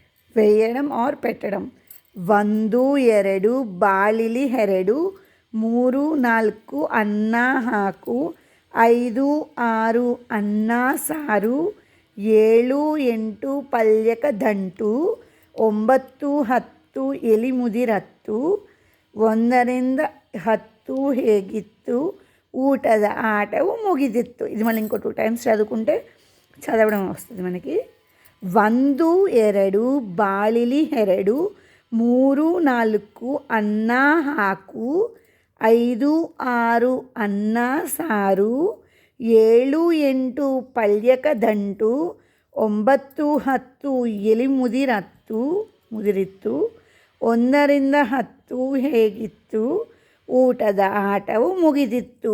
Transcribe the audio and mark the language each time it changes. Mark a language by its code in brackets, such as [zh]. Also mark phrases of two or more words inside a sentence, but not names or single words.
[te] వేయడం ఆర్ పెట్టడం. [kn] 1 2 ಬಾಳಿಲಿ 2 3 4 ಅನ್ನ ಹಾಕು 5 6 ಅನ್ನ ಸಾರು 7 8 ಪಲ್ಯಕ ದಂಟು 9 10 ಎಲಿ ಮುದಿರತ್ತು 1ರಿಂದ 10 ಹೇಗಿತ್ತು ಊಟದ ಆಟವು ಮುಗಿದಿತ್ತು. [te] ఇది మళ్ళీ ఇంకో 2 టైమ్స్ చదువుకుంటే చదవడం వస్తుంది మనకి. [kn] 1 2 ಬಾಳಿಲಿ 2 3 4 ಅನ್ನ ಹಾಕು 5 6 ಅನ್ನ ಸಾರು 7 8 ಪಲ್ಯಕ ದಂಟು 9 10 ಎಲಿ ಮುದಿರಿತ್ತು 1ರಿಂದ 10 ಹೇಗಿತ್ತು ಊಟದ ಆಟವು ಮುಗಿದಿತ್ತು.